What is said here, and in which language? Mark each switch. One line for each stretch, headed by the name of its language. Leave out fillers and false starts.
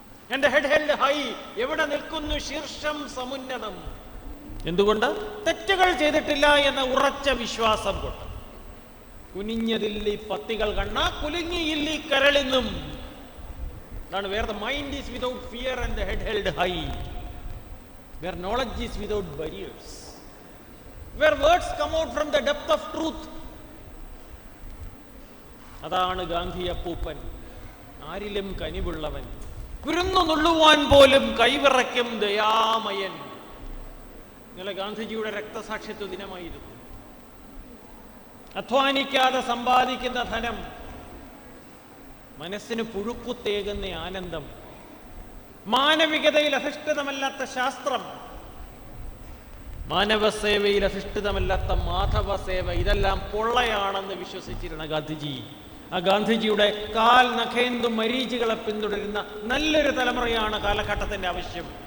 Malayalam: എൻ്റെ
English: Head held high.
Malayalam: എവിടെ നിൽക്കുന്നു ശീർഷം സമുന്നതം. എന്തുകൊണ്ട്? തെറ്റുകൾ ചെയ്തിട്ടില്ല എന്ന ഉറച്ച വിശ്വാസം കൊണ്ട്. കുനിഞ്ഞതില്ലി പത്തികൾ കണ്ണ കുലുങ്ങിയില്ലി കരളിന്നും. അതാണ്
English: Where the mind is without fear and the head held high. Where knowledge is without barriers. Where words come out from the depth of truth.
Malayalam: അതാണ് ഗാന്ധി അപ്പൂപ്പൻ. ആരിലും കനിവുള്ളവൻ, കുരുന്നു നുള്ളുവാൻ പോലും കൈവിറയ്ക്കും ദയാമയൻ. ഇന്നലെ ഗാന്ധിജിയുടെ രക്തസാക്ഷിത്വ ദിനമായിരുന്നു. അധ്വാനിക്കാതെ സമ്പാദിക്കുന്ന ധനം, മനസ്സിന് പുഴുക്കുത്തേകുന്ന ആനന്ദം, മാനവികതയിൽ അധിഷ്ഠിതമല്ലാത്ത ശാസ്ത്രം, മാനവസേവയിൽ അധിഷ്ഠിതമല്ലാത്ത മാധവസേവ, ഇതെല്ലാം പൊള്ളയാണെന്ന് വിശ്വസിച്ചിരുന്ന ഗാന്ധിജി, ആ ഗാന്ധിജിയുടെ കാൽ നഖേന്ദു മരീചികളെ പിന്തുടരുന്ന നല്ലൊരു തലമുറയാണ് കാലഘട്ടത്തിന്റെ ആവശ്യം.